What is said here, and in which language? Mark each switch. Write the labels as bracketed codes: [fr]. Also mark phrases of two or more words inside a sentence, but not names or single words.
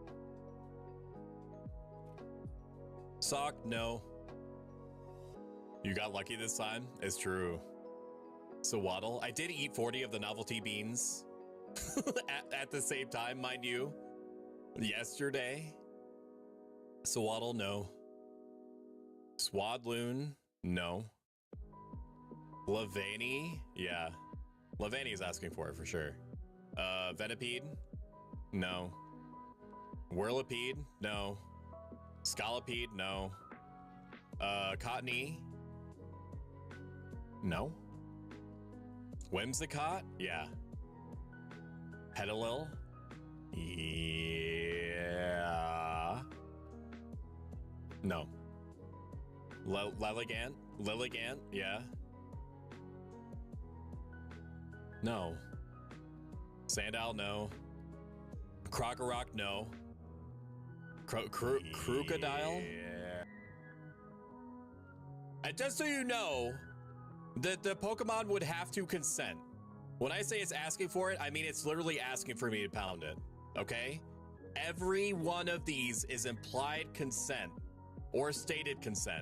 [en] Sock, no. You got lucky this time? It's true. So Waddle, I did eat 40 of the novelty beans at the same time, mind you, yesterday. So Waddle, no. Swadloon, no. Lavani, yeah. Lavani is asking for it for sure. Venipede, no. Whirlipede, no. Scallopede, no. Cottony, no. Whimsicott? Yeah. Pedalil? Yeah. No. Lilligant? Lilligant? Yeah. No. Sandal? No. Krokorok? No. Crocodile? Yeah. And just so you know, the Pokemon would have to consent. When I say it's asking for it, I mean it's literally asking for me to pound it. Okay? Every one of these is implied consent or stated consent.